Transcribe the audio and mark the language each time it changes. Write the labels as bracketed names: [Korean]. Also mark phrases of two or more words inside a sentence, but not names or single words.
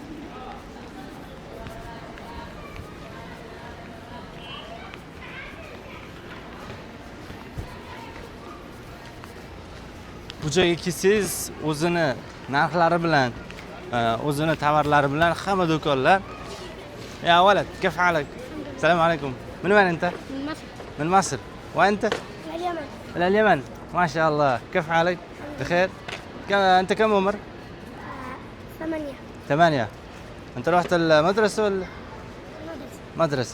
[Uzbek] Bu joyga kelsangiz, o'zini narxlari bilan, o'zini tovarlari bilan hamma do'konlar. [Arabic] Ya ولد كيف حالك؟ السلام عليكم. من وين انت؟ من مصر. من مصر. وانت؟ من اليمن. من اليمن. ما شاء الله. كيف حالك؟ بخير؟ انت كم عمر؟ 8. 8. انت رحت المدرسة ولا؟ مدرسة.